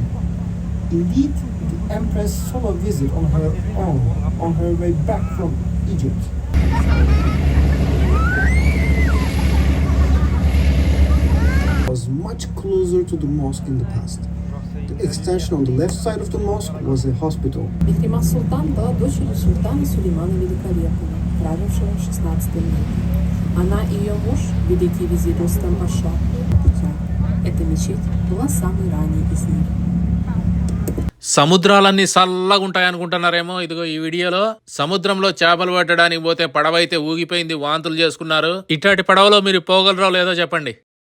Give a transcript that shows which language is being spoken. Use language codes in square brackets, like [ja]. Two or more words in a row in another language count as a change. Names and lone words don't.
[en] Indeed, the Empress saw a visit on her own on her way back from Egypt. Was much closer to the mosque in the past. The extension on the left side of the mosque was a hospital. [ru] Мехримах Султан была дочерью султана Сулеймана Великолепного, правившего в 16 веке. Она и ее муж, великий визирь Рустам Паша, значит, была самой ранней из них. [te] సముద్రాలన్నీ చల్లగా ఉంటాయి అనుకుంటున్నారేమో. ఇదిగో ఈ వీడియోలో సముద్రంలో చేపలు పట్టడానికి పోతే పడవ అయితే ఊగిపోయింది, వాంతులు చేసుకున్నారు. ఇట్లాంటి పడవలో మీరు పోగలరో లేదో చెప్పండి.